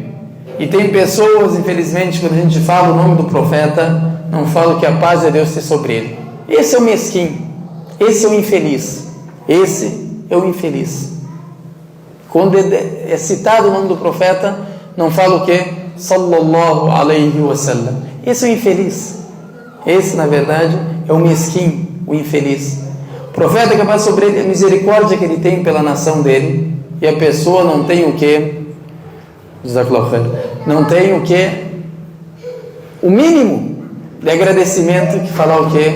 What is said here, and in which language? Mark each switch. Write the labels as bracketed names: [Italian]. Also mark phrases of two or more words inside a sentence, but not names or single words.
[Portuguese] E tem pessoas, infelizmente, quando a gente fala o nome do profeta, não fala que a paz de Deus esteja sobre ele. Esse é o mesquinho, esse é o infeliz, esse é o infeliz. Quando é citado o nome do profeta, não fala o quê? [Arabic] صلى الله عليه وسلم. [Portuguese] Esse é o infeliz. Esse, na verdade, é o mesquinho, o infeliz. O profeta que passa sobre ele, a misericórdia que ele tem pela nação dele, e a pessoa não tem o quê? Não tem o quê? O mínimo de agradecimento que falar o quê?